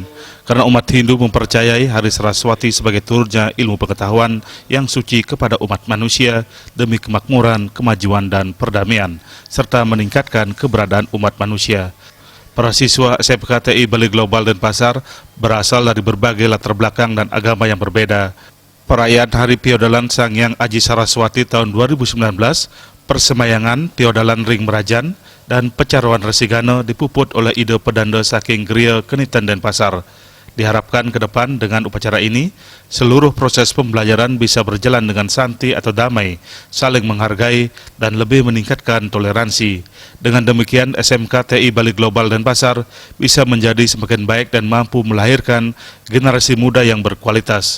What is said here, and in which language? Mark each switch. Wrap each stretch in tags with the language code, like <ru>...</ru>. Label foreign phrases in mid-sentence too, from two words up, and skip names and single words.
<id>Karena umat Hindu mempercayai Hari Saraswati sebagai turunnya ilmu pengetahuan yang suci kepada umat manusia demi kemakmuran, kemajuan, dan perdamaian, serta meningkatkan keberadaan umat manusia. Para siswa SMKTI Bali Global Denpasar berasal dari berbagai latar belakang dan agama yang berbeda. Perayaan Hari Piodalan Sanghyang Aji Saraswati tahun 2019, persembahyangan Piodalan Ring Merajan dan Pecaruan Resigana dipuput oleh ide pedanda saking Geria Kenitan Denpasar. Diharapkan ke depan dengan upacara ini, seluruh proses pembelajaran bisa berjalan dengan santai atau damai, saling menghargai, dan lebih meningkatkan toleransi. Dengan demikian, SMKTI Bali Global Denpasar bisa menjadi semakin baik dan mampu melahirkan generasi muda yang berkualitas.</id>